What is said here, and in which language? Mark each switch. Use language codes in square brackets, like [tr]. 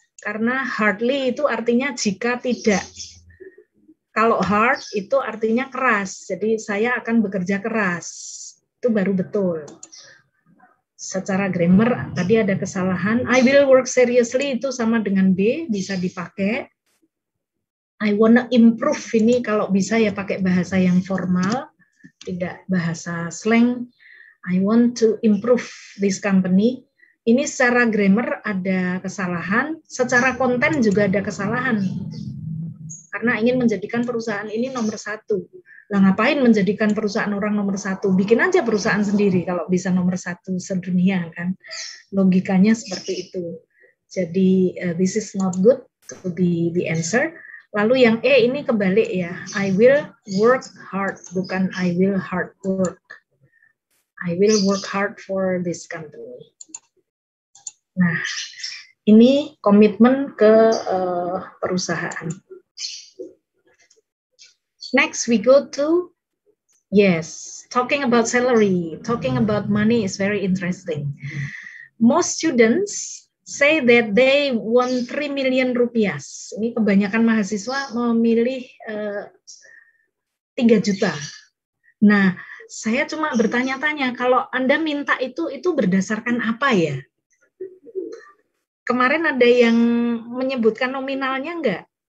[id] Karena hardly itu artinya jika tidak. Kalau hard itu artinya keras, jadi saya akan bekerja keras. Itu baru betul. Secara grammar tadi ada kesalahan. [en] I will work seriously [id] itu sama dengan B, bisa dipakai. [en] I wanna improve [id] ini kalau bisa ya pakai bahasa yang formal, tidak bahasa slang. [en] I want to improve this company. [id] Ini secara grammar ada kesalahan, secara konten juga ada kesalahan. Karena ingin menjadikan perusahaan ini nomor 1. Lah ngapain menjadikan perusahaan orang nomor 1? Bikin aja perusahaan sendiri kalau bisa nomor 1 sedunia kan. Logikanya seperti itu. Jadi [en] this is not good to be the answer. [id] Lalu yang E ini kebalik ya. [en] I will work hard, [id] bukan [en] I will hard work. I will work hard for this company. [id] Nah, ini komitmen ke perusahaan. [en] Next we go to, yes, talking about salary, talking about money is very interesting. Most students say that they want 3 million rupiah. [id] Ini kebanyakan mahasiswa memilih 3 juta. Nah, saya cuma bertanya-tanya, kalau Anda minta itu berdasarkan apa ya? Kemarin ada yang menyebutkan nominalnya enggak?